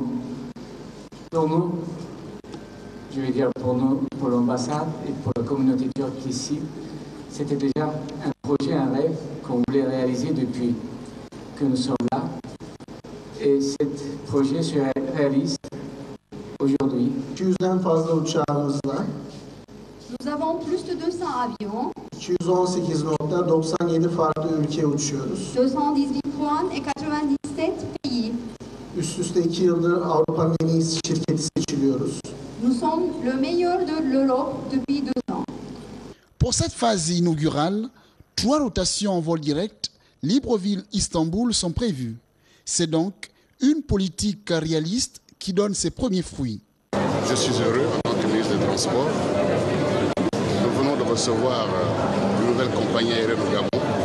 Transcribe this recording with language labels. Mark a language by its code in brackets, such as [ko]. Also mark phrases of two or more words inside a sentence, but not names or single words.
[fr] Pour nous, je vais dire pour nous, pour l'ambassade et pour la communauté turque ici, c'était déjà un projet, un rêve qu'on voulait réaliser depuis que nous sommes là. Et ce projet se réalise aujourd'hui. Nous avons plus de 200 avions. [tr] 218.97 farklı ülkeye uçuyoruz. [fr] 218 puan et 97 pays. [tr] Üst üste 2 yıldır Avrupa'nın en iyi şirketi seçiliyoruz. [fr] Nous sommes le meilleur de l'Europe depuis 2 ans. Pour cette phase inaugurale, 3 rotations en vol direct Libreville-Istanbul sont prévues. C'est donc une politique réaliste qui donne ses premiers fruits. Je suis heureux en tant que ministre des Transports. Nous venons de recevoir une nouvelle compagnie aérienne au Gabon.